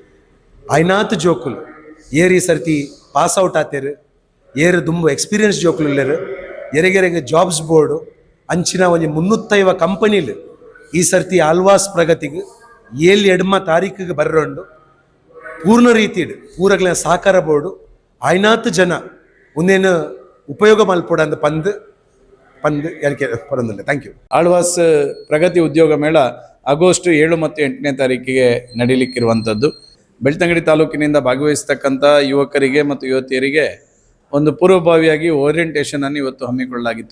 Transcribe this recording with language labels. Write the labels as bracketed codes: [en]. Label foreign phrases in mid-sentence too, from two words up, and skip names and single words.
[tcy] ಐನಾತ್ ಜೋಕುಲು ಏರಿ ಸರ್ತಿ ಪಾಸ್ ಔಟ್ ಆತೇರು, ಏರು ತುಂಬ ಎಕ್ಸ್ಪೀರಿಯನ್ಸ್ ಜೋಕುಲು ಇಲ್ಲೇರು, ಎರೆಗೆರೆಗೆ ಜಾಬ್ಸ್ ಬೋರ್ಡು ಅಂಚಿನ ಒಂದು 350 ಕಂಪನಿಲು ಈ ಸರ್ತಿ ಆಳ್ವಾಸ್ ಪ್ರಗತಿಗೆ 7 ತಾರೀಕಿಗೆ ಬರ್ರಂಡು ಪೂರ್ಣ ರೀತಿಡ್ ಪೂರಗ್ಲ ಸಹಕಾರ ಬೋರ್ಡು ಐನಾತ್ ಜನ ಒಂದೇನು ಉಪಯೋಗ ಮಲ್ಪೋಡ ಅಂತ ಪಂದು ಯಾಕೆ ಬರೋದಿಲ್ಲ. [en] thank you. [kn] ಆಳ್ವಾಸ್ ಪ್ರಗತಿ ಉದ್ಯೋಗ ಮೇಳ ಆಗಸ್ಟ್ 7 ಮತ್ತು 8ನೇ ತಾರೀಕಿಗೆ ನಡೀಲಿಕ್ಕಿರುವಂಥದ್ದು. ಬೆಳ್ತಂಗಡಿ ತಾಲೂಕಿನಿಂದ ಭಾಗವಹಿಸ್ತಕ್ಕಂಥ ಯುವಕರಿಗೆ ಮತ್ತು ಯುವತಿಯರಿಗೆ ಒಂದು ಪೂರ್ವಭಾವಿಯಾಗಿ ಓರಿಯೆಂಟೇಷನ್ ಅನ್ನು ಇವತ್ತು ಹಮ್ಮಿಕೊಳ್ಳಲಾಗಿತ್ತು.